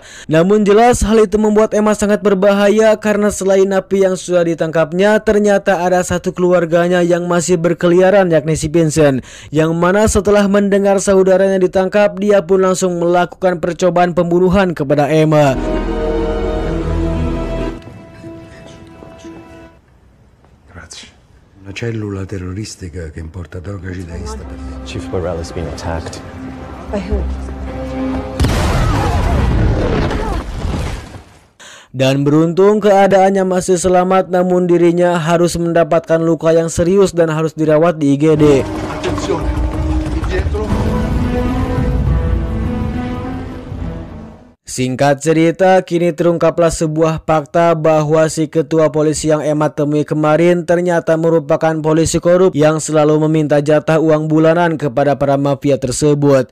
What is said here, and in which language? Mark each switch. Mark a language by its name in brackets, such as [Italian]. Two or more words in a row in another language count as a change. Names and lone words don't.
[Indonesian] Namun jelas hal itu membuat Emma sangat berbahaya karena selain napi yang sudah ditangkapnya, ternyata ada satu keluarganya yang masih berkeliaran, yakni si Vincent. Yang mana setelah mendengar saudaranya ditangkap, dia pun langsung melakukan percobaan pembunuhan kepada Emma. [Italian] Una cellula terroristica che importa droga jihadista. [English] Chief Burrell has been attacked. By who? [Indonesian] Dan beruntung keadaannya masih selamat, namun dirinya harus mendapatkan luka yang serius dan harus dirawat di IGD. [Italian] Attenzione, di dietro. [Indonesian] Singkat cerita, kini terungkaplah sebuah fakta bahwa si ketua polisi yang Emma temui kemarin ternyata merupakan polisi korup yang selalu meminta jatah uang bulanan kepada para mafia tersebut.